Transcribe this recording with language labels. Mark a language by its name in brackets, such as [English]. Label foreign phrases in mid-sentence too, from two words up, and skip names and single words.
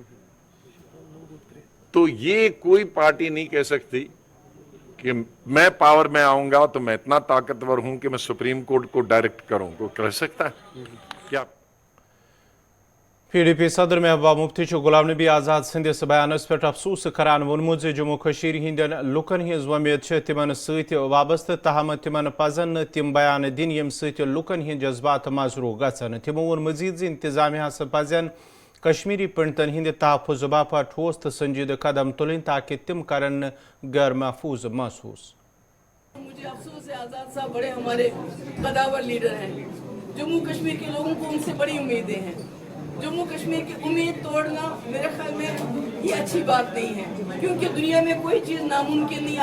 [Hindi] तो ये कोई पार्टी नहीं कह सकती कि मैं पावर में आऊंगा तो मैं इतना ताकतवर हूं कि मैं सुप्रीम कोर्ट को डायरेक्ट करूं। कोई कह सकता है क्या? [Kashmiri] PDP सदर महबूबा मुफ्ती गुलाम नबी आज़ाद सदिस बयानस पे अफसूस करान वोनमुत जम्मू कशीर हिंदन लुकन हिज वमेद तिमन सत वाबस्त, तहम तिमन पजन तिम बयान दिन यम सत लुकन हिंद जज्बात मजरू गसन। तिमो वोन मजीद इंतजामिया पजन कश्मीरी पंडितन हिंद तहफ़ुज़ बापत ठोस तो संजीदा कदम तुलें ताकि तिम करन गैर महफूज महसूस। [Hindi] मुझे अफसोस है, आज़ाद साहब बड़े हमारे कदावर लीडर हैं। जम्मू कश्मीर के लोगों को उनसे बड़ी उम्मीदें हैं। जम्मू कश्मीर की उम्मीद तोड़ना मेरे ख्याल में ये अच्छी बात नहीं है, क्योंकि दुनिया में कोई चीज़ नामुमकिन नहीं।